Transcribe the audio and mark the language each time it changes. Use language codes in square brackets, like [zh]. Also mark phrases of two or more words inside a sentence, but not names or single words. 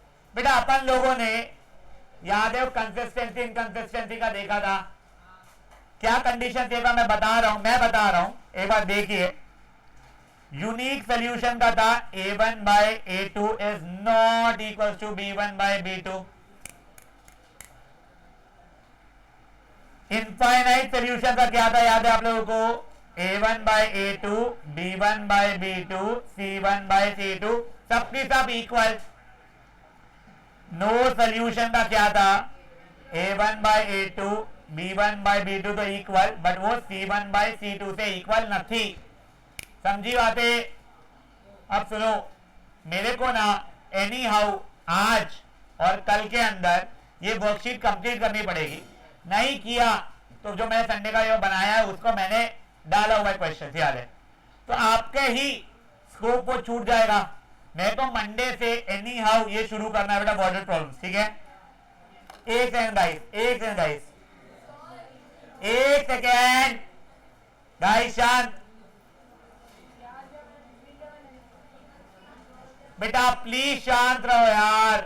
[hi] बेटा अपन लोगों ने याद है [en] consistency inconsistency [hi] का देखा था, क्या कंडीशन थे मैं बता रहा हूं एक बार देखिए। [en] unique solution [hi] का था [en] a1 by a2 is not equal to b1 by b2. infinite solution [hi] का क्या था याद है आप लोगों को, [en] a1 by a2 b1 by b2 c1 by c2 [hi] सबकी सब [en] इक्वल। no solution [hi] का क्या था, [en] a1 by a2 b1 by b2 [hi] तो इक्वल, बट वो [en] c1 by c2 [hi] से इक्वल नहीं। समझी बातें? अब सुनो, मेरे को ना [en] any how [hi] आज और कल के अंदर ये वर्कशीट कंप्लीट करनी पड़ेगी। नहीं किया तो जो मैंने संडे का जो बनाया है उसको मैंने डाला हुआ क्वेश्चन याद है, तो आपके ही स्कोप वो छूट जाएगा। मैं तो मंडे से [en] any how [hi] ये शुरू करना है बेटा [en] border problem, [hi] ठीक है? एक [en] second guys, [hi] शांत बेटा, प्लीज शांत रहो यार।